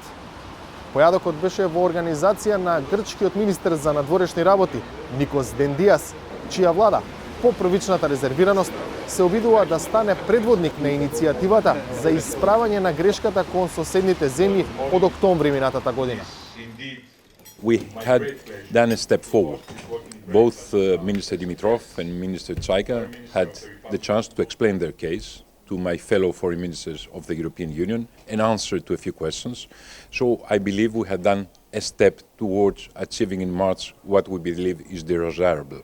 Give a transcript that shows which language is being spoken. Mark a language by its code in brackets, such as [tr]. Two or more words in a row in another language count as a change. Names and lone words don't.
[mk] Појадокот беше во организација на грчкиот министер за надворешни работи Никос Дендиас, чија влада, по првичната резервираност, се обидува да стане предводник на иницијативата за исправање на грешката кон соседните земји од октомври минатата година. [en] We had done a step forward. Both Minister Dimitrov and Minister Tsaiga had the chance to explain their case to my fellow foreign ministers of the European Union and answer to a few questions. So I believe we have done a step towards achieving in March what we believe is desirable.